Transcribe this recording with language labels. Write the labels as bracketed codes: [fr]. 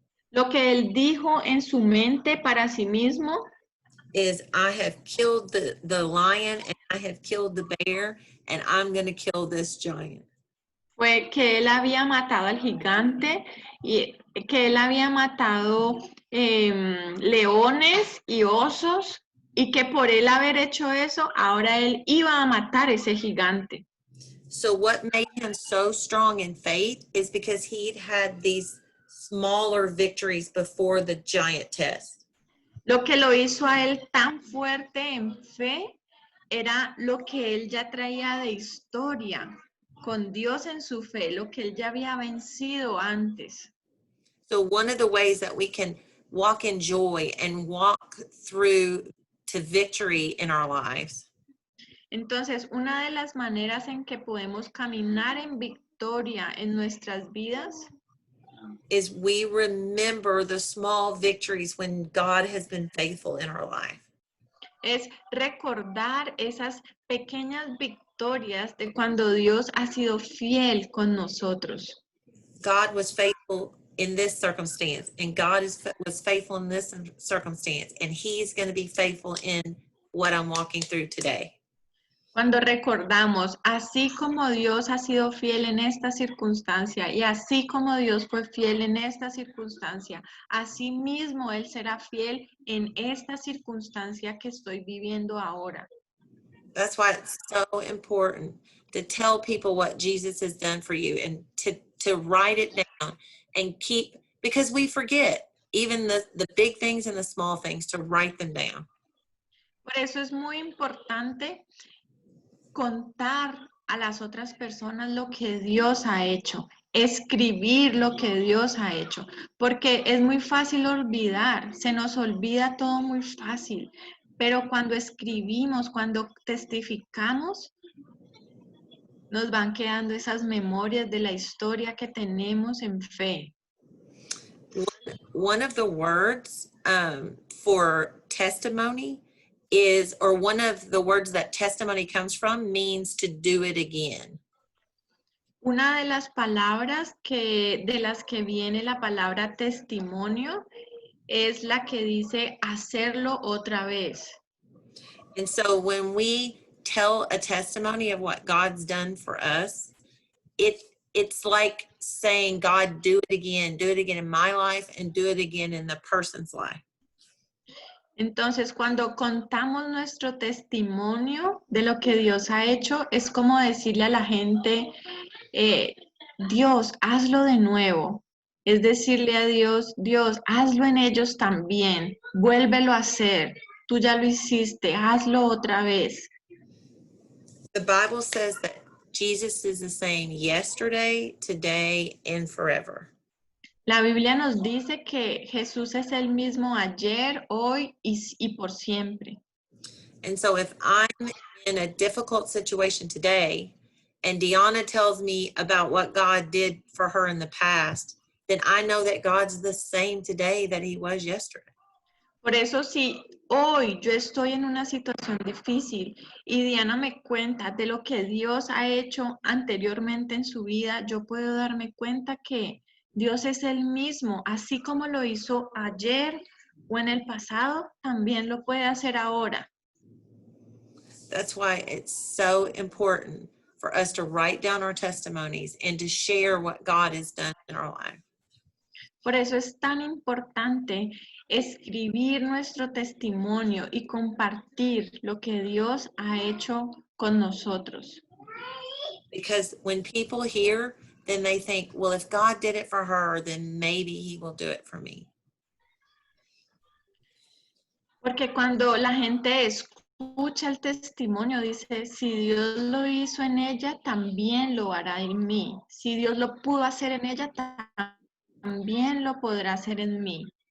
[es] lo que él dijo en su mente para sí mismo [en] is, I have killed the lion and I have killed the bear and I'm going to kill this giant. [es] fue que él había matado al gigante y que él había matado leones y osos y que por él haber hecho eso, ahora él iba a matar ese gigante. [en] So what made him so strong in faith is because he'd had these smaller victories before the giant test. [es] Lo que lo hizo a él tan fuerte en fe era lo que él ya traía de historia con Dios en su fe, lo que él ya había vencido antes. [en] So one of the ways that we can walk in joy and walk through to victory in our lives [es] Entonces, una de las maneras en que podemos caminar en victoria en nuestras vidas [en] is we remember the small victories when God has been faithful in our life. [es] es recordar esas pequeñas victorias de cuando Dios ha sido fiel con nosotros. [en] God was faithful in this circumstance, and God was faithful in this circumstance, and He's going to be faithful in what I'm walking through today. [es] Cuando recordamos, así como Dios ha sido fiel en esta circunstancia y así como Dios fue fiel en esta circunstancia, así mismo Él será fiel en esta circunstancia que estoy viviendo ahora. [en] That's why it's so important to tell people what Jesus has done for you and to write it down and keep, because we forget even the big things and the small things, to write them down. [es] Por eso es muy importante contar a las otras personas lo que Dios ha hecho, escribir lo que Dios ha hecho, porque es muy fácil olvidar, se nos olvida todo muy fácil, pero cuando escribimos, cuando testificamos, nos van quedando esas memorias de la historia que tenemos en fe. [en] One of the words for testimony is, or one of the words that testimony comes from, means to do it again. [es] Una de las palabras de las que viene la palabra testimonio es la que dice hacerlo otra vez. [en] And so when we tell a testimony of what God's done for us, it's like saying, God, do it again in my life and do it again in the person's life. [es] Entonces, cuando contamos nuestro testimonio de lo que Dios ha hecho, es como decirle a la gente, Dios, hazlo de nuevo. Es decirle a Dios, Dios, hazlo en ellos también. Vuélvelo a hacer. Tú ya lo hiciste, hazlo otra vez. [en] The Bible says that Jesus is the same yesterday, today, and forever. [es] La Biblia nos dice que Jesús es el mismo ayer, hoy y por siempre. [en] And so if I'm in a difficult situation today and Deanna tells me about what God did for her in the past, then I know that God's the same today that He was yesterday. [es] Por eso si hoy yo estoy en una situación difícil y Diana me cuenta de lo que Dios ha hecho anteriormente en su vida, yo puedo darme cuenta que Dios es el mismo, así como lo hizo ayer o en el pasado, también lo puede hacer ahora. [en] That's why it's so important for us to write down our testimonies and to share what God has done in our life. [es] Por eso es tan importante escribir nuestro testimonio y compartir lo que Dios ha hecho con nosotros. [en] Because when people hear, then they think, well, if God did it for her, then maybe he will do it for me. [es] Porque cuando la gente escucha el testimonio, dice, si Dios lo hizo en ella, también lo hará en mí. Si Dios lo pudo hacer en ella, también lo podrá hacer en mí.